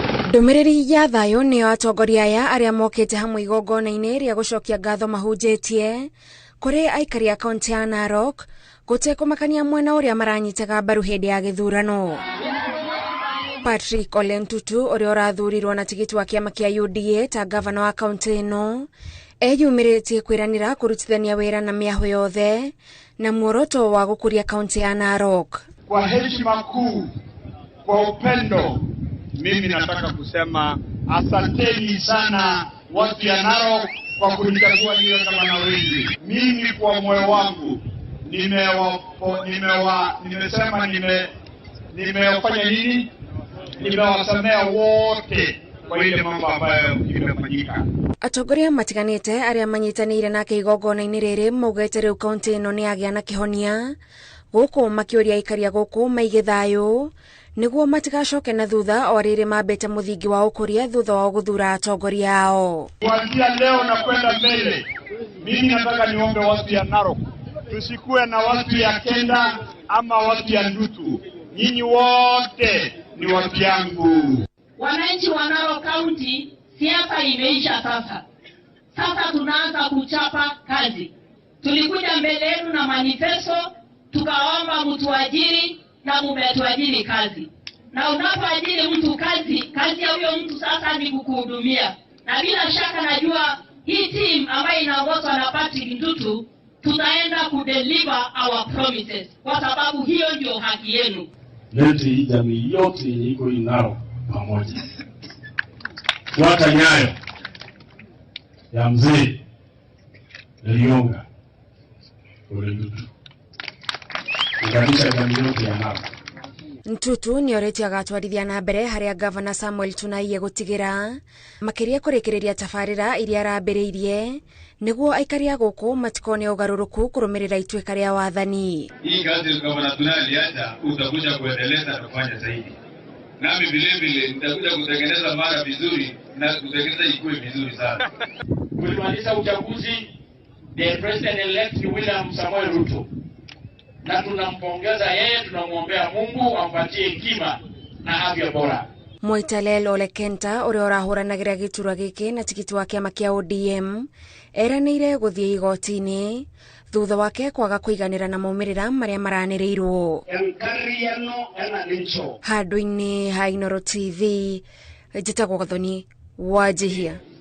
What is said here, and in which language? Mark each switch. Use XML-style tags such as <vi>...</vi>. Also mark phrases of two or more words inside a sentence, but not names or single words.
<ki>Ndumiriri ya thayo ni atongoria aya aria mokite hamwe igongona-ini ria gucokia ngatho mahunjitie kuri aikari a kaunti ya Narok gutekumakania mwena uria maranyitaga mbaru hindi ya githurano. Patrick Ole Ntutu uria urathurirwo na tigiti wa kiama kia UDA ta gavana wa kaunti ino eyumiritie kwiranira kurutithania wira na miaho yothe na muoroto wa gukuria kaunti ya Narok.</ki> <sw>Kwa heshima kuu, kwa upendo, mimi nataka kusema asanteni sana watu ya Narok kwa kunichagua niwe gavana wenu. Mimi kwa moyo wangu nimefanya nini? Nimewasamea wote kwa ile mambo ambayo imefanyika.</sw> <ki>Atongoria matiganite aria manyitanire nake igongona-ini riri maugite riu kaunti ino ni agia na kihonia guku makiuria ikaria guku maige thayo niguo matigacoke na thutha o riri mambete muthingi wa ukuria thutha wa guthura atongoria ao.</ki> <sw>Kuanzia leo na kwenda mbele, mimi nataka niombe watu ya Narok tusikuwe na watu ya Kenda ama watu ya Ndutu. Nyinyi wote ni watu yangu. Wananchi wa Narok County, siasa imeisha sasa. Sasa tunaanza kuchapa kazi. Tulikuja mbele yenu na manifesto, tukaomba mtuajiri na mumetuajiri kazi. Na unapoajiri mtu kazi ya huyo mtu sasa ni kukuhudumia. Na bila shaka najua hii team ambayo inaongozwa na Patrick Ntutu tutaenda kudeliver</sw> <en>our promises</en> <sw>kwa sababu hiyo ndio haki yenu. Leti jamii yote iko inao pamoja. Fuata nyayo ya mzee Lionga Ole Ntutu. Unganisha jamii yote ya Narok.</sw> <ki>Ntutu ni oreti agatwarithia na mbere haria gavana Samuel Tunai gutigira makiria kurikiriria tafarira iria arambiriirie niguo aikari a guku matikone ugaruruku kurumirira ituika ria wathani.</ki> <sw>Hii kazi gavana Tunai aliacha utakuja kuendeleza kufanya zaidi. Nami vile nitakuja kutengeneza mara vizuri na kutengeneza ikuwe vizuri sana. Kulimaliza uchaguzi,</sw> <en>the president elect William Samoei Ruto.</en> <sw>Na tunampongeza yeye, tunamuombea Mungu ampatie hekima na afya bora.</sw> <ki>Moitalel Ole Kenta uria urahuranagira giturwa giki na tigiti wa kiama kia ODM eranire guthie igoti-ini thutha wake kwaga kuiganira na maumirira maria maranirirwo. Handu-ini ha Inooro TV njitagwo Gathoni Wanjihia.</ki>